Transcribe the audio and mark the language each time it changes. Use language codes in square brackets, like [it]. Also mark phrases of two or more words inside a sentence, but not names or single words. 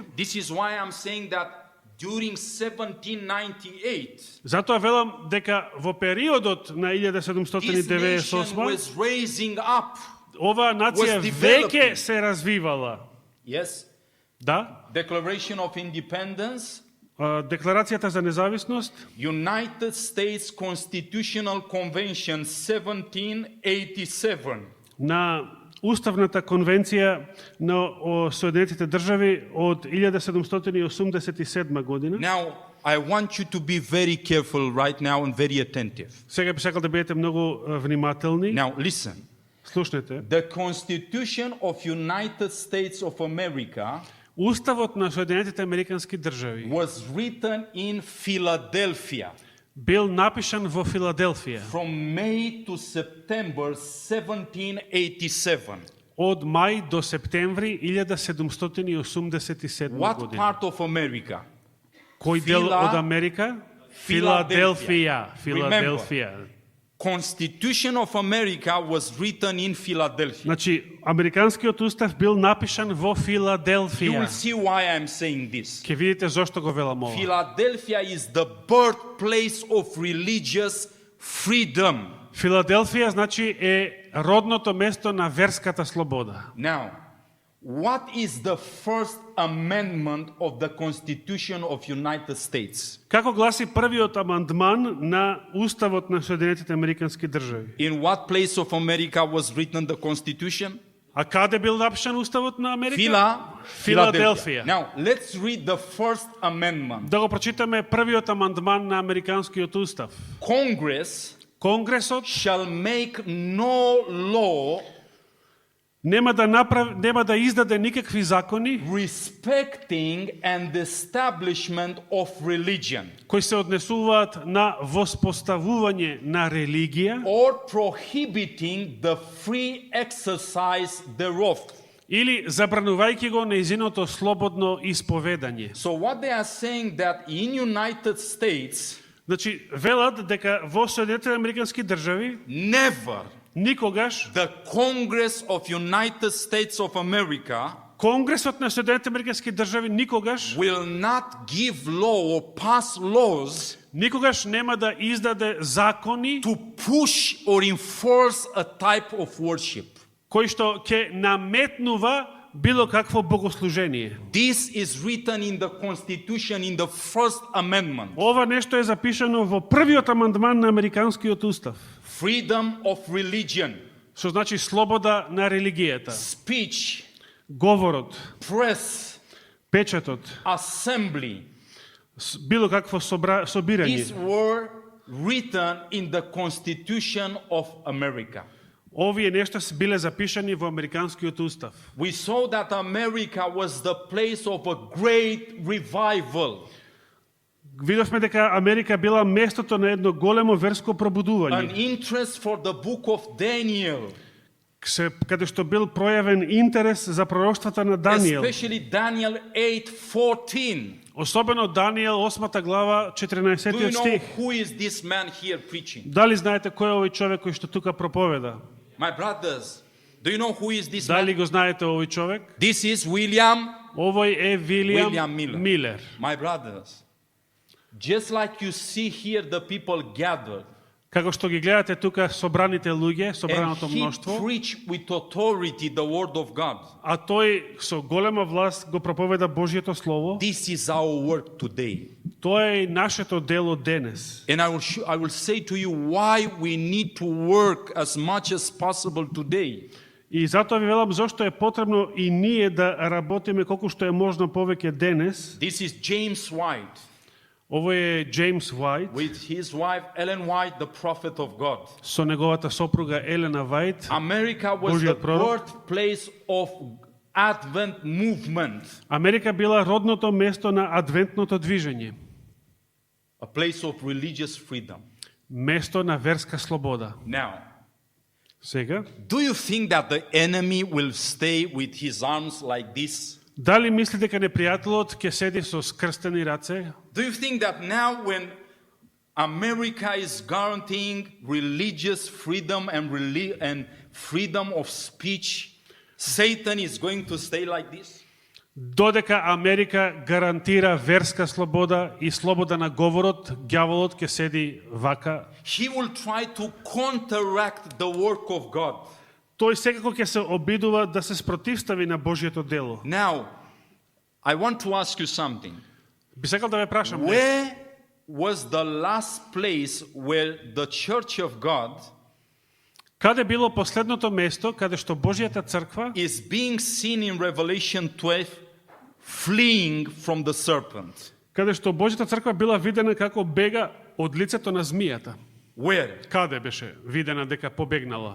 [en] This is why I'm saying that during 1798, [mk] Затоа велам дека во периодот на [en] this nation 1798 was raising up. [mk] оваа нација [en] was developing. [mk] веќе се развивала. [en] Yes, [mk] Да? [en] Declaration of Independence, [mk] Декларацијата за независност, [en] United States Constitutional Convention 1787. [mk] на Уставната конвенција на Соединетите држави од 1787 година. [en] Now, I want you to be very careful right now and very attentive. [mk] Сега би сакал да бидете многу внимателни. [en] Now, listen. [mk] Слушнете. [en] The Constitution of United States of America [mk] Уставот на Соединетите Американски држави [en] was written in Philadelphia [mk] бил напишан во Филаделфија [en] from May to September 1787. [mk] од мај до септември 1787 [en] What [mk] година. [en] part of America? [mk] Кој дел од Америка? Филаделфија. Филаделфија. [en] Constitution of America was written in Philadelphia. [mk] Значи, американскиот устав бил напишан во [en] You [mk] Филаделфија. [en] will see why I'm saying this. [mk] Ке видите зошто го велам ова. [en] Philadelphia is the birthplace of religious freedom. [mk] Филаделфија значи е родното место на верската слобода. [en] Now, what is the first amendment of the Constitution of United States? [mk] Како гласи првиот амандман на Уставот на Соединетите Американски држави? [en] In what place of America was written the Constitution? [mk] А каде бил напишан Уставот на Америка? [en] Philadelphia. Now, let's read the first amendment. [mk] Да го прочитаме првиот амандман на Американскиот устав. [en] Congress [mk] Конгресот [en] shall make no law [mk] нема да издаде никакви закони [en] respecting and establishment of religion [mk] кои се однесуваат на воспоставување на религија [en] or prohibiting the free exercise thereof. [mk] или забранувајќи го нејзиното слободно исповедање. [en] So what they are saying that in United States [mk] Значи, велат дека во Соединетите Американски држави [en] never [mk] никогаш [en] the Congress of United States of America [mk] Конгресот на Соединетите Американски држави никогаш [en] will not give law or pass laws [mk] никогаш нема да издаде закони [en] to push or enforce a type of worship. [mk] кои што ќе наметнува било какво богослужение. [en] This is written in the Constitution in the First Amendment. [mk] Ова нешто е запишано во првиот амандман на Американскиот устав. [en] Freedom of religion, [mk] Што значи слобода на религијата, [en] speech, [mk] говорот, [en] press, [mk] печатот, [en] assembly. [mk] било какво собирање. [en] These were written in the Constitution of America. [mk] Овие нешта биле запишани во Американскиот устав. [en] We saw that America was the place of a great revival. [mk] Видовме дека Америка била местото на едно големо верско [en] An [mk] пробудување, [en] interest for the book of Daniel, [mk] каде што бил пројавен интерес за пророштвата на Даниел. [en] especially Daniel 8:14. [mk] Особено Даниел 8 глава [en] Do you [mk] 14 [en] know [mk] стих. [en] who is this man here preaching? [mk] Дали знаете кој е овој човек кој што тука проповеда? [en] My brothers, do you know who is this [mk] Дали [en] man? [mk] го знаете овој човек? [en] This is William. [mk] Овој е Вилијам [en] William Miller. [mk] Милер. [en] My brothers, just like you see here the people gathered, [mk] Како што ги гледате тука собраните луѓе, [en] and [mk] собраното [en] he [mk] мноштво, [en] preached with authority the word of God. [mk] а тој со голема власт го проповеда Божјето слово, [en] This is our work today. [mk] тоа е и нашето дело денес. [en] And I will say to you why we need to work as much as possible today. [mk] И затоа ви велам зошто е потребно и ние да работиме колку што е можно повеќе денес. [en] This is James White [mk] Овој е Джеймс Уајт [en] with his wife Ellen White, the prophet of God. [mk] со неговата сопруга Елена Вајт. [en] America was the [mk] Божјиот пророк. [en] birthplace of Advent movement, [mk] Америка била родното место на адвентното движење, [en] a place of religious freedom. [mk] место на верска слобода. [en] Now, [mk] Сега, [en] do you think that the enemy will stay with his arms like this? [mk] дали мисли дека непријателот ќе седи со скрстени раце? [en] Do you think that now when America is guaranteeing religious freedom and freedom of speech, Satan is going to stay like this? [mk] Додека Америка гарантира верска слобода и слобода на говорот, ѓаволот ќе седи вака. [en] He will try to counteract the work of God. [mk] Тој секако ќе се обидува да се спротивстави на Божјето дело. [en] Now, I want to ask you something. [mk] Би сакал да ве прашам, [en] Where was the last place where the Church of God [mk] каде било последното место каде што Божјата црква [en] is being seen in Revelation 12 fleeing from the serpent? [mk] каде што Божјата црква била видена како бега од лицето на змијата? [en] Where? [mk] Каде беше видена дека побегнала?